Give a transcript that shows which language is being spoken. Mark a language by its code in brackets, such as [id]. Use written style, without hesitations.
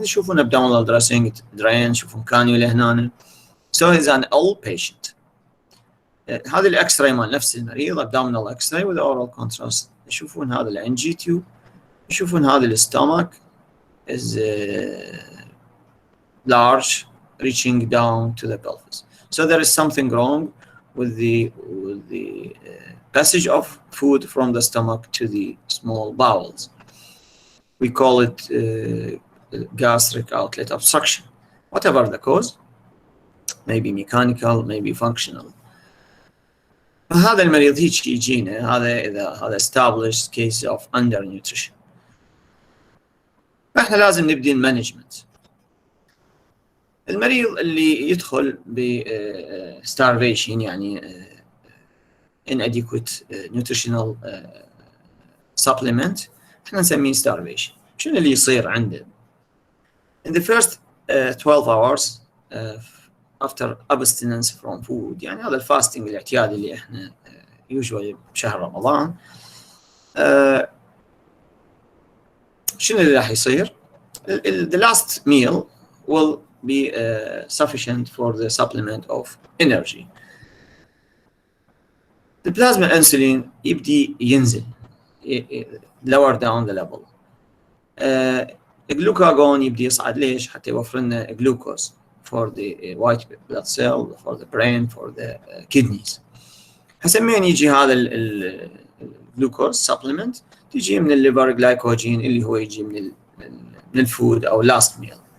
[ar] يشوفون [en] abdominal dressing drain، [ar] يشوفون كانيولا هنا. [en] So he's an old patient. [ar] هذا الاكس راي مال نفس المريض [en] abdominal x-ray with oral contrast. [ar] يشوفون هذا ال NG tube، يشوفون هذا الستومك [en] is large reaching down to the pelvis. So there is something wrong with the passage of food from the stomach to the small bowels. We call it gastric outlet obstruction. Whatever the cause, maybe mechanical, maybe functional. [ar] هذا المريض هيك يجينا هذا [en] established case of undernutrition. [ar] فاحنا لازم نبدي المانجمنت. المريض اللي يدخل ب starvation يعني [en] inadequate nutritional supplement [ar] احنا نسميه starvation. شنو اللي يصير عنده؟ [en] In the first 12 hours after abstinence from food، [ar] يعني هذا الفاستنج الاعتيادي اللي احنا [en] usually [ar] بشهر رمضان، شنو اللي راح يصير؟ [en] The last meal will be sufficient for the supplement of energy. The plasma insulin [ar] يبدي ينزل [en] lower down the level. [ar] الجلوكاجون يبدي يصعد. ليش؟ حتى يوفر لنا جلوكوز [en] for the white blood cell, for the brain, for the kidneys. [ar] هسمين يجي هذا الجلوكوز supplement تيجي من الليفر جلايكوجين اللي هو يجي من الفود او [en] last meal.